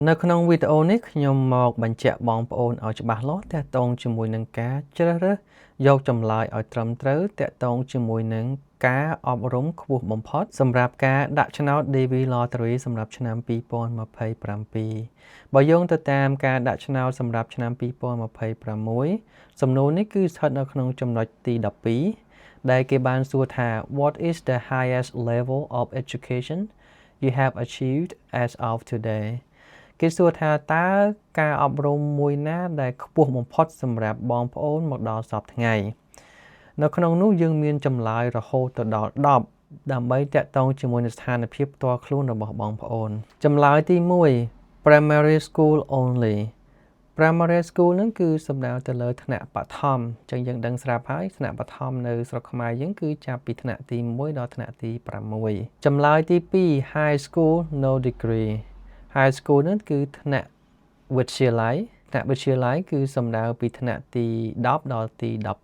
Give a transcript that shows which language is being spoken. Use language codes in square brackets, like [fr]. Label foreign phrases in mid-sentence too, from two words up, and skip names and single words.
[km] នៅក្នុងវីដេអូនេះខ្ញុំមកបញ្ជាក់បងប្អូនឲ្យច្បាស់លាស់ទាក់ទងជាមួយនឹងការជ្រើសរើសយកចម្លើយឲ្យត្រឹមត្រូវទាក់ទងជាមួយនឹងការអប់រំខ្ពស់បំផុតសម្រាប់ការដាក់ឆ្នោត DV Lottery សម្រាប់ឆ្នាំ2027 បើយោងទៅតាមការដាក់ឆ្នោតសម្រាប់ឆ្នាំ2026សំណួរនេះគឺស្ថិតនៅក្នុងចំណុចទី12ដែលគេបានសួរថា [en] What is the highest level of education you have achieved as of [km] today គេសួរថាតើការអប់រំមួយណាដែលខ្ពស់បំផុតសម្រាប់បងប្អូនមកដល់សព្វថ្ងៃនៅក្នុងនោះយើងមានចម្លើយ រហូតទៅដល់10ដើម្បីតាក់ទងជាមួយនឹងស្ថានភាពផ្ទាល់ខ្លួនរបស់បងប្អូនចម្លើយទី1 [en] Primary School only Primary School [km] ហ្នឹងគឺសំដៅទៅលើថ្នាក់បឋមអញ្ចឹងយើងដឹងស្រាប់ហើយថ្នាក់បឋមនៅស្រុកខ្មែរយើងគឺចាប់ពីថ្នាក់ទី1ដល់ថ្នាក់ទី6ចម្លើយទី2 [en] High School no degree High School [km] ហ្នឹងគឺថ្នាក់វិទ្យាល័យថ្នាក់វិទ្យាល័យគឺសំដៅពីថ្នាក់ទី10ដល់ទី